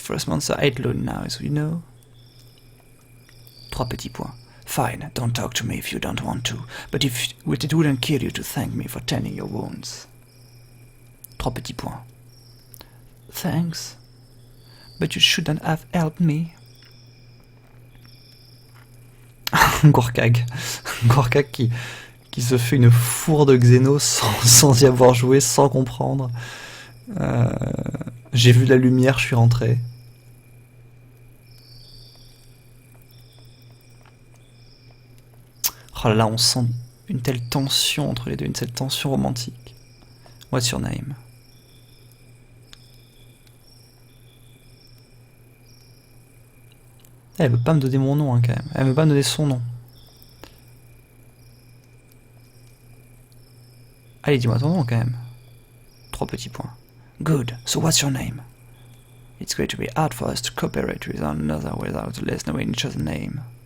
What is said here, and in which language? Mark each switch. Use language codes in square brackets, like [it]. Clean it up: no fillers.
[en] Forest monster ain't alone now, as we know. [fr] 3 petits points. [en] Fine, don't talk to me if you don't want to. But if it wouldn't kill you to thank me for tending your wounds. [fr] 3 petits points. [en] Thanks. But you shouldn't have helped me. [fr] Gorkag qui se fait une fourre de Xeno sans y avoir joué, sans comprendre. J'ai vu la lumière, je suis rentré. Oh là là, on sent une telle tension entre les deux, une telle tension romantique. [en] What's your name? [fr] Elle veut pas me donner mon nom, hein, quand même. Elle veut pas me donner son nom. Allez, dis-moi ton nom, quand même. 3 petits points. [en] Good. So what's your name? It's going to be hard for us to cooperate with one another without less knowing each other's name.